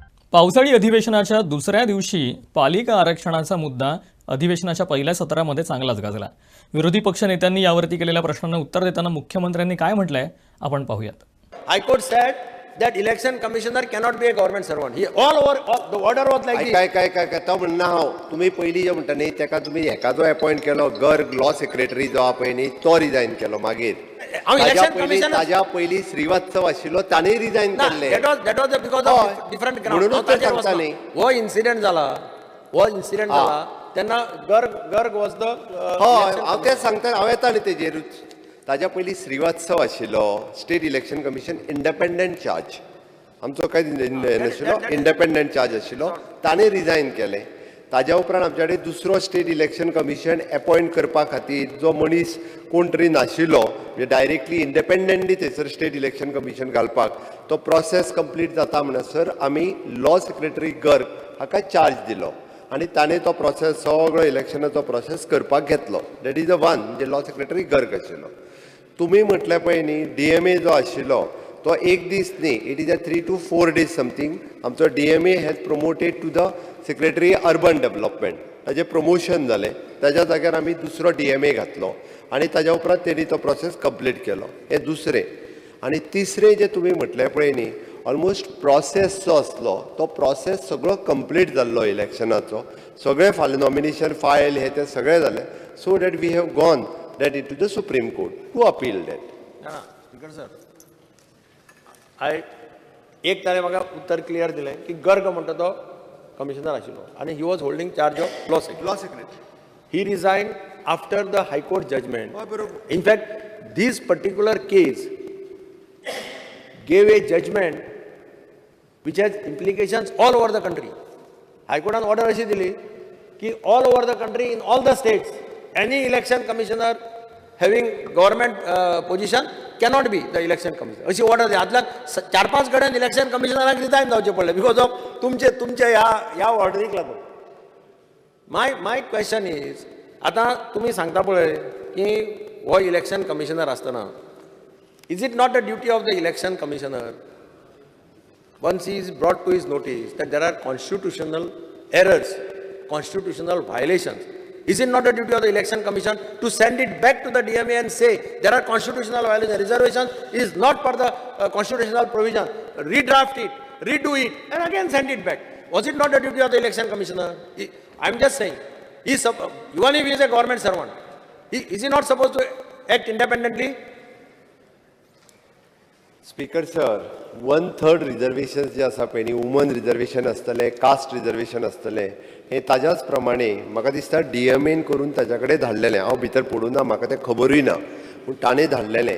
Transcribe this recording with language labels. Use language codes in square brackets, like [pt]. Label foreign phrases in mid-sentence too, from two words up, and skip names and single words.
[mr] पावसाळी अधिवेशनाच्या दुसऱ्या दिवशी पालिका आरक्षणाचा मुद्दा अधिवेशनाच्या पहिल्या सत्रामध्ये चांगलाच गाजला. विरोधी पक्षनेत्यांनी यावरती केलेल्या प्रश्नांना उत्तर देताना मुख्यमंत्र्यांनी काय म्हटलंय आपण पाहूयात. [en] High Court said that election commissioner cannot be a government servant. He all over the order was like this. [kok] काय तो म्हणना हांव तुम्ही पयलीं जे म्हणटा न्ही तेका तुम्ही एका जो अपॉइंट केलो गर्ग [en] law secretary [kok] जो आहा पळय न्ही तो रिजायन केलो मागीर [en] हांव election commissioner [kok] ताज्या पयलीं श्रीवास्तव आशिल्लो ताणें रिजायन केल्ले. [en] that was because of different ground. [kok] म्हणूनच ते सांगता न्ही. हो इन्सिडेंट जाला तेन्ना गर्ग [en] was the [kok] हय हांव तेच सांगता हांव येता न्ही तेजेरूच. ताज्या पयलीं श्रीवास्तव आशिल्लो [en] state election commission independent charge [kok] आमचो काय नाशिल्लो [en] independent charge [kok] आशिल्लो ताणें रिजायन केलें. ताज्या उपरांत आमचे कडेन दुसरो [en] state election commission appoint [kok] करपा खातीर जो मनीस कोण तरी नाशिल्लो म्हणजे [en] directly independently [kok] थंयसर [en] state election commission [kok] घालपाक तो प्रोसेस कंप्लीट जाता म्हणसर आमी [en] law secretary [kok] गर्ग हाका चार्ज दिलो आनी ताणें तो प्रोसेस सगळो इलेक्शनाचो प्रोसेस करपाक घेतलो. [en] that is the one [kok] म्हणजे लॉ सेक्रेटरी गर्ग आशिल्लो. तुम्ही म्हटलें पळय न्ही DMA जो आशिल्लो तो एक दीस न्ही [en] it is a 3 to 4 days something आमचो DMA has promoted to the secretary urban development [kok] ताजें प्रमोशन जालें. ताज्या जाग्यार आमी दुसरो DMA घातलो आनी ताज्या उपरांत तेणी तो [en] process complete [kok] केलो. हें दुसरें. आनी तिसरें जें तुमी म्हटलें पळय न्ही [en] almost process [kok] जो आसलो तो प्रोसेस सगळो कंप्लीट जाल्लो इलेक्शनाचो. सगळें फाल्यां [en] nomination file [kok] हें तें सगळें जालें [en] so that we have gone that into the Supreme Court to appeal that. Speaker sir, [kok] एक ताणें म्हाका उत्तर क्लियर दिलें की गर्ग म्हणटा तो कमिशनर आशिल्लो आनी [en] he was holding charge of law secretary. he resign after the High Court judgment. In fact, this particular case gave a judgment which has implications all over the country. High Court order [kok] अशी दिली की [en] all over the country in all the states any election commissioner having government position cannot be the election commissioner. [kok] अशी ऑर्डर दी. आदल्या 4-5 कडेन इलेक्शन कमिशनराक रिजायन जावचें पडलें [en] because of [kok] तुमचे ह्या ऑर्डरीक लागून. [en] my question is [kok] आतां तुमी सांगता पळय की हो इलेक्शन कमिशनर आसतना [en] is it not the duty of the election commissioner once he is brought to his notice that there are constitutional errors, constitutional violations, is it not the duty of the election commission to send it back to the DMA and say there are constitutional violations, reservations is not per the constitutional provision, redraft it, redo it and again send it back? Was it not the duty of the election commissioner? I'm just saying, even if he is a government servant, is he not supposed to act independently? speaker sir [kok] 1/3 रिजर्वेशन जे आसा पळय न्ही [en] woman reservation [kok] आसतलें [en] caste reservation [kok] आसतलें हें ताज्याच प्रमाणे म्हाका दिसता DMAन करून ताच्या कडेन धाडलेलें. हांव भितर पडूं ना म्हाका तें खबरूय ना पूण ताणें धाडलेलें.